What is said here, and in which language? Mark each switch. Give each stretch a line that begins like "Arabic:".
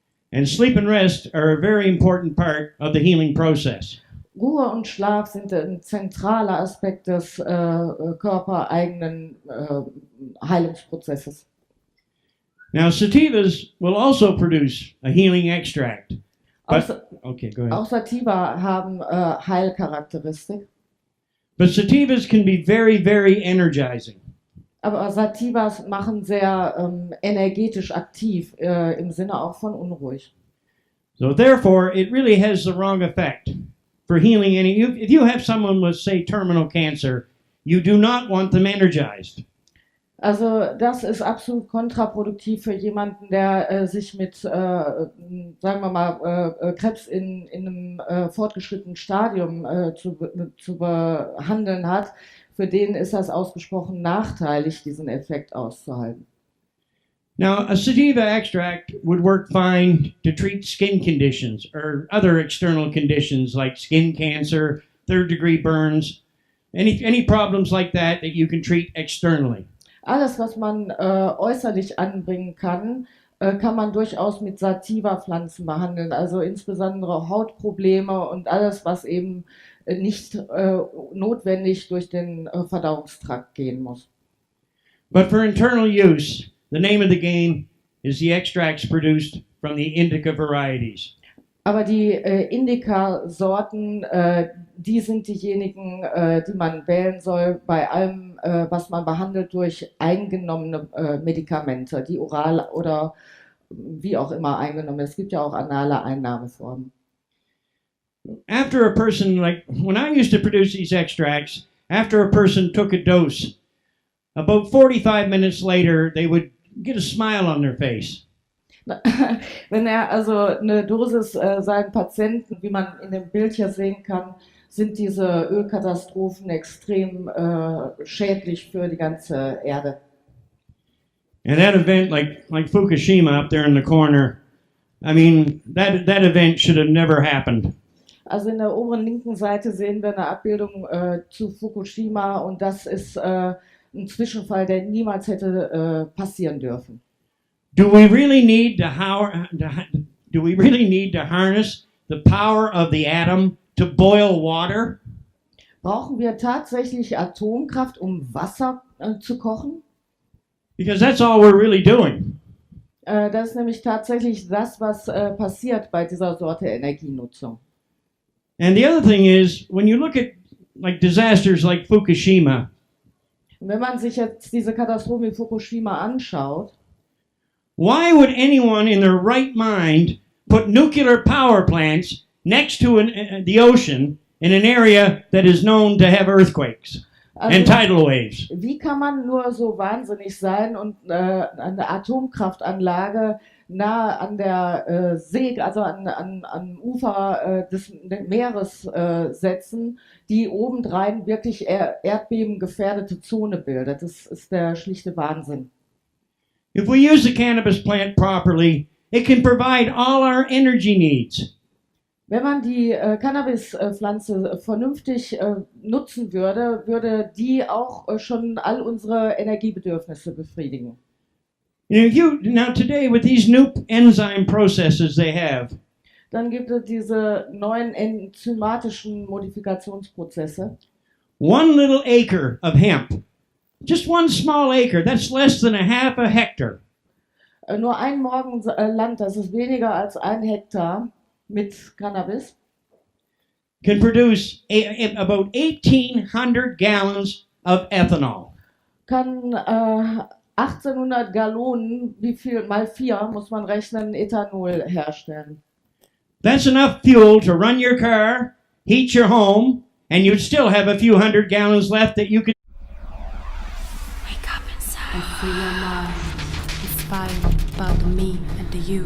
English: And sleep and rest are a very important part of the healing process.
German: Ruhe und Schlaf sind ein zentraler Aspekt des körpereigenen Heilungsprozesses.
English: Now, sativas will also produce a healing extract. Okay, go ahead.
German: Auch Sativa haben Heilcharakteristik.
English: But sativas can be very, very energizing.
German: Aber Sativas machen sehr energetisch aktiv, im Sinne auch von unruhig.
English: So therefore, it really has the wrong effect for healing if you have someone with, say, terminal cancer, you do not want them energized.
German: Also das ist absolut kontraproduktiv für jemanden, der sich mit, sagen wir mal, Krebs in einem fortgeschrittenen Stadium zu behandeln hat. Für den ist das ausgesprochen nachteilig, diesen Effekt auszuhalten.
English: Now, a sativa extract would work fine to treat skin conditions or other external conditions like skin cancer, third-degree burns, any problems like that you can treat externally.
German: Alles, was man äußerlich anbringen kann, kann man durchaus mit Sativa-Pflanzen behandeln. Also insbesondere Hautprobleme und alles, was eben nicht notwendig durch den Verdauungstrakt gehen muss.
English: But for internal use, the name of the game is the extracts produced from the indica varieties.
German: Aber die Indica-Sorten, die sind diejenigen, die man wählen soll bei allem, was man behandelt durch eingenommene Medikamente, die oral oder wie auch immer eingenommen. Es gibt ja auch anale Einnahmeformen.
English: After a person, like when I used to produce these extracts, after a person took a dose, about 45 minutes later, they would get a smile on their face.
German: Wenn also eine Dosis seinen Patienten, wie man in dem Bild hier sehen kann, sind diese Ölkatastrophen extrem schädlich für die ganze Erde.
English: And that event, like Fukushima up there in the corner, I mean, that event should have never happened.
German: Also in der oberen linken Seite sehen wir eine Abbildung zu Fukushima und das ist ein Zwischenfall, der niemals hätte passieren dürfen.
English: Do we really need do we really need to harness the power of the atom to boil water?
German: Brauchen wir tatsächlich Atomkraft, um Wasser zu kochen?
English: Because that's all we're really doing.
German: Das ist nämlich tatsächlich das, was passiert bei dieser Sorte Energienutzung.
English: And the other thing is, when you look at like disasters like Fukushima,
German: Und wenn man sich jetzt diese Katastrophe in Fukushima anschaut,
English: why would anyone in their right mind put nuclear power plants next to the ocean in an area that is known to have earthquakes and tidal waves?
German: Wie kann man nur so wahnsinnig sein und eine Atomkraftanlage nahe an der See, also am Ufer des Meeres setzen, die obendrein wirklich erdbebengefährdete Zone bildet? Das ist der schlichte Wahnsinn.
English: If we use the cannabis plant properly, it can provide all our energy needs.
German: Wenn man die Cannabispflanze vernünftig nutzen würde, würde die auch schon all unsere Energiebedürfnisse befriedigen.
English: Now today with these new enzyme processes they have,
German: Dann gibt es diese neuen enzymatischen Modifikationsprozesse.
English: one little acre of hemp, just one small acre, that's less than a half a hectare,
German: Nur ein Morgenland, das ist weniger als 1 Hektar mit Cannabis,
English: can produce about 1,800 gallons of ethanol.
German: kann 1800 Gallonen, wie viel mal 4 muss man rechnen, Ethanol herstellen.
English: That's enough fuel to run your car, heat your home, and you'd still have a few hundred gallons left that you could. Wake up inside and free your mind. Inspired by the me and the you.